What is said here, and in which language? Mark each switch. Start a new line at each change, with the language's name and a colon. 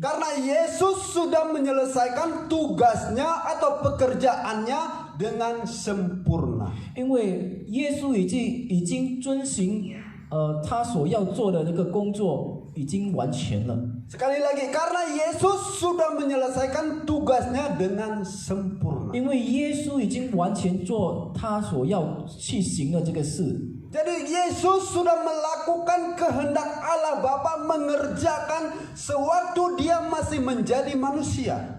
Indonesian: karena Yesus sudah menyelesaikan tugasnya atau pekerjaannya dengan sempurna.
Chinese: 因为耶稣已经遵行他所要做的那个工作已经完全了。
Indonesian: Sekali lagi, karena Yesus sudah menyelesaikan tugasnya dengan sempurna.
Chinese: 因为耶稣已经完全做他所要去行的这个事，
Indonesian: Jadi Yesus sudah melakukan kehendak Allah Bapa, mengerjakan sewaktu Dia masih menjadi manusia.